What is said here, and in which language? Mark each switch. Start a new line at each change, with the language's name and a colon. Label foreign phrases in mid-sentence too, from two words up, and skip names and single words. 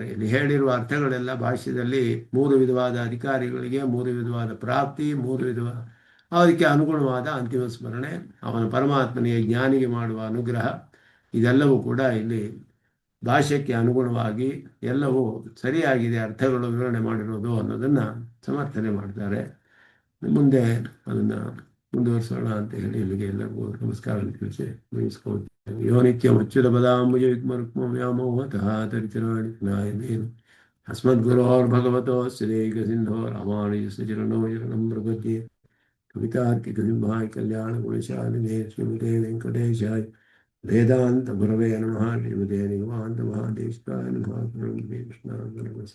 Kannada: ಇಲ್ಲಿ ಹೇಳಿರುವ ಅರ್ಥಗಳೆಲ್ಲ ಭಾಷ್ಯದಲ್ಲಿ 3 ವಿಧವಾದ ಅಧಿಕಾರಿಗಳಿಗೆ 3 ವಿಧವಾದ ಪ್ರಾಪ್ತಿ, 3 ವಿಧವಾದ ಅದಕ್ಕೆ ಅನುಗುಣವಾದ ಅಂತಿಮ ಸ್ಮರಣೆ, ಅವನ ಪರಮಾತ್ಮನಿಗೆ ಜ್ಞಾನಿಗೆ ಮಾಡುವ ಅನುಗ್ರಹ, ಇದೆಲ್ಲವೂ ಕೂಡ ಇಲ್ಲಿ ಭಾಷ್ಯಕ್ಕೆ ಅನುಗುಣವಾಗಿ ಎಲ್ಲವೂ ಸರಿಯಾಗಿದೆ, ಅರ್ಥಗಳು ವಿವರಣೆ ಮಾಡಿರೋದು ಅನ್ನೋದನ್ನು ಸಮರ್ಥನೆ ಮಾಡ್ತಾರೆ. ಮುಂದೆ ಅದನ್ನು ಮುಂದುವರಿಸೋಣ ಅಂತ ಹೇಳಿ ಇಲ್ಲಿಗೆ ಎಲ್ಲರಿಗೂ ನಮಸ್ಕಾರ ತಿಳಿಸಿ ಮುಗಿಸ್ಕೊಳ್ತೇವೆ.
Sanskrit: ಯೋ ನಿತ್ಯಮಚ್ಯುತ ಪದಾಂಬುಜ ಯುಗ್ಮರುಕ್ಮ ವ್ಯಾಮೋಹತಃ ತರಿತರಾಣಿ ನಾಯಮೇನು ಅಸ್ಮದ್ಗುರೋರ್ಭಗವತೋಸ್ಯ ದೇಹಿಕಸಿಂಧೋ ರಾಮಾನುಜಸ್ಯ ಚರಣೋ ಶರಣಂ ಪ್ರಪದ್ಯೆ. ಕವಿತಾರ್ಕಿಕಸಿಂಹಾಯ ಕಲ್ಯಾಣ ಗುಣಶಾಲಿನೇ ಶ್ರೀಮತೆ ವೆಂಕಟೇಶಾಯ ವೇದಾಂತ ಗುರವೇ ನಮಃ. ಶ್ರೀಮತೆ ನಿಗಮಾಂತ ಮಹಾದೇಶಾಯ ನಮಃ. ಕೃಷ್ಣ